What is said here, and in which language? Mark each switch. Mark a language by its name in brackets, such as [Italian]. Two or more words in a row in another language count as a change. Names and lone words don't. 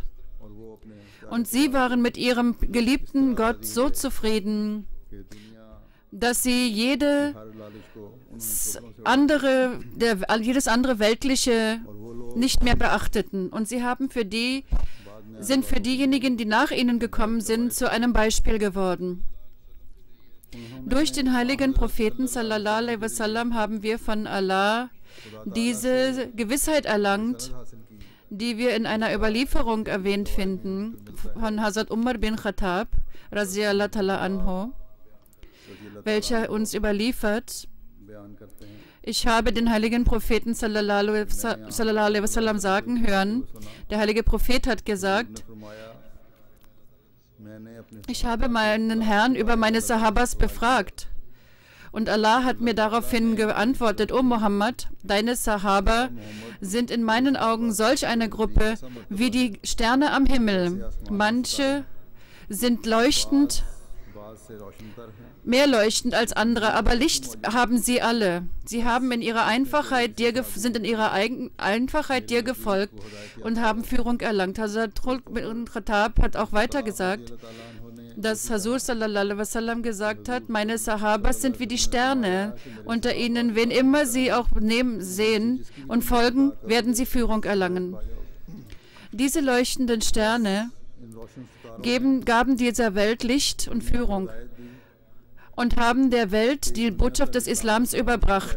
[German] Und sie waren mit ihrem geliebten Gott so zufrieden, dass sie jedes andere Weltliche nicht mehr beachteten. Und sie sind für diejenigen, die nach ihnen gekommen sind, zu einem Beispiel geworden. Durch den heiligen Propheten [Arabic] صلى الله عليه وسلم [German] haben wir von Allah diese Gewissheit erlangt, die wir in einer Überlieferung erwähnt finden von Hazrat Umar bin Khattab [Arabic] رضي الله تعالى عنه, [German] welcher uns überliefert, Ich habe den heiligen Propheten [Arabic] صلى الله عليه وسلم [German] sagen hören. Der heilige Prophet hat gesagt, ich habe meinen Herrn über meine Sahabas befragt. Und Allah hat mir daraufhin geantwortet, O Muhammad, deine Sahaba sind in meinen Augen solch eine Gruppe wie die Sterne am Himmel. Manche sind leuchtend, mehr leuchtend als andere, aber Licht haben sie alle. Sie haben in ihrer Einfachheit sind in ihrer Einfachheit dir gefolgt und haben Führung erlangt. Hazrat bin Khattab hat auch weiter gesagt, dass Hazur [Arabic] صلى الله عليه وسلم [German] gesagt hat, meine Sahabas sind wie die Sterne. Unter ihnen, wen immer sie auch sehen und folgen, werden sie Führung erlangen. Diese leuchtenden Sterne gaben dieser Welt Licht und Führung und haben der Welt die Botschaft des Islams überbracht.